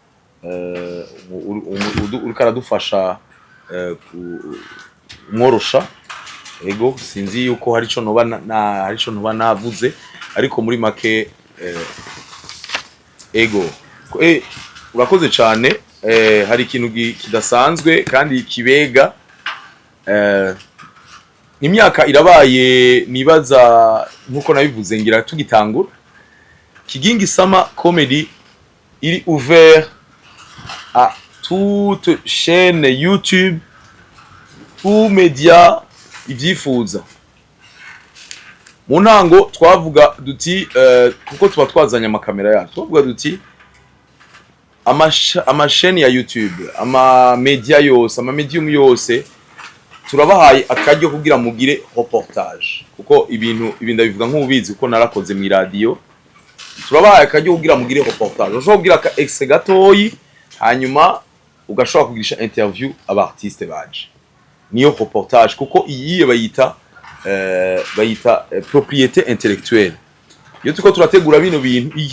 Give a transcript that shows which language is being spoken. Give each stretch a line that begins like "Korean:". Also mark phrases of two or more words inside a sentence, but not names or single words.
Rundi: uriko aradufasha kumworosha ego sinzi yuko hari ico noba navuze ariko muri make ego urakoze cyane hari ikintu kidasanzwe kandi kibega imyaka irabaye nibaza nkuko nabivuze ngira tugitangura Kigingi Sama Comedy iri
French: ouvert à toute chaîne YouTube tout média
Rundi: ivyifuza mu ntango twavuga duti kuko tuba twazanye amakamera yacu twavuga duti amasheni ya YouTube ama media yose ama medium yose turabahaye akaryo kugira mugire reportage kuko ibintu ndabivuga nk'ubizi kuko narakoze mu radio turabahaye akaryo kugira mugire reportage ushobora kugira ka exe gatoyi hanyuma ugashobora kugirisha interview aba artiste baje niyo reportage kuko iyi bayita
French: propriété intellectuelle
Rundi: iyo tuko turategura bino bintu iyi